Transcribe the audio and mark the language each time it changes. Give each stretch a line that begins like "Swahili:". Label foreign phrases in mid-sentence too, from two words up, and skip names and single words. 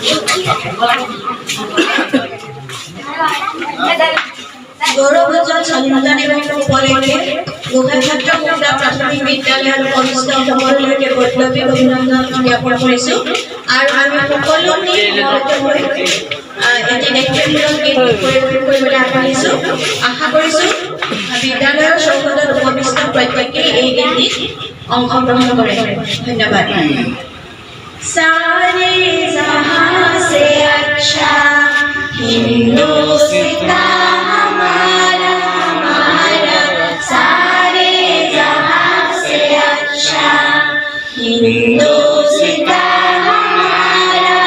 Assamese: গৌৰৱোজ্জ্বল স্বাধীনতা দিৱস উপলক্ষে গোহাইঘাট প্ৰাথমিক বিদ্যালয়ৰ কনিষ্ঠ সকলোলৈকে বৈপ্লৱিক অভিনন্দন জ্ঞাপন কৰিছোঁ। আৰু আমি সকলোকে এটি দেশপ্ৰেমমূলক গীত পৰিৱেশন কৰিবলৈ আগবাঢ়িছোঁ। আশা কৰিছোঁ বিদ্যালয়ৰ চৌহদত উপবিষ্ট প্ৰত্যেকেই এই গীতটিত অংশগ্ৰহণ কৰে। ধন্যবাদ।
Hindi: सारे जहां से अच्छा हिंदुस्तान हमारा हमारा, सारे जहां से अच्छा हिंदुस्तान हमारा।